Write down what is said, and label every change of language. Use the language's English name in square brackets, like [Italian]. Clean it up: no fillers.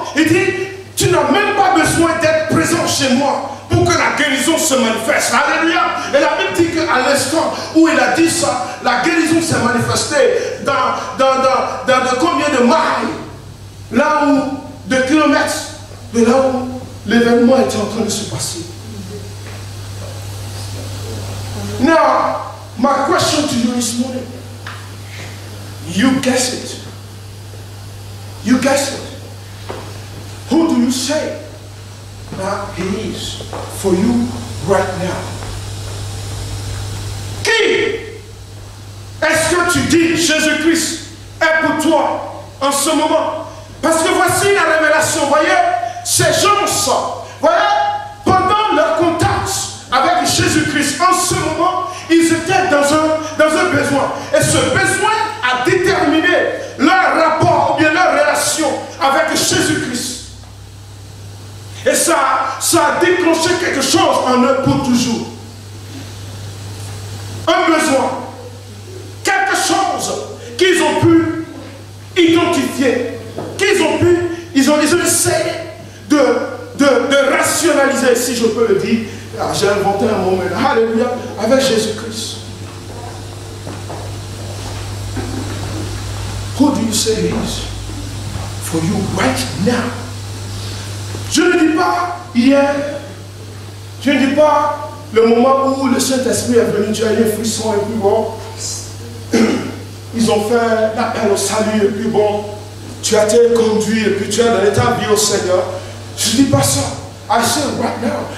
[French] Il dit, tu n'as même pas besoin d'être présent chez moi pour que la guérison se manifeste. Alléluia. Et la Bible dit qu'à l'instant où il a dit ça, la guérison s'est manifestée dans combien de miles? Là où, de kilomètres, de là où l'événement était en train de se passer. [English] Now, my question to you this morning, you guess it. You guess it. Who do you say that he is for you right now? [French] Qui est-ce que tu dis Jésus-Christ est pour toi en ce moment? Parce que voici la révélation. Voyez, ces gens, voyez, pendant leur contact avec Jésus-Christ, en ce moment, ils étaient dans un besoin. Et ce besoin a déterminé leur rapport ou bien leur relation avec Jésus-Christ. Et ça a déclenché quelque chose en eux pour toujours. Un besoin. Quelque chose qu'ils ont pu identifier. Ils ont essayé de rationaliser, si je peux le dire. Ah, j'ai inventé un mot maintenant. Alléluia. Avec Jésus-Christ. [English] Who do you say he is for you right now? [French] Je ne dis pas hier, je ne dis pas le moment où le Saint-Esprit est venu, tu as eu un frisson et puis bon, ils ont fait l'appel au salut et puis bon, tu as été conduit et puis tu as donné ta vie au Seigneur. Je ne dis pas ça. [English] I say right now.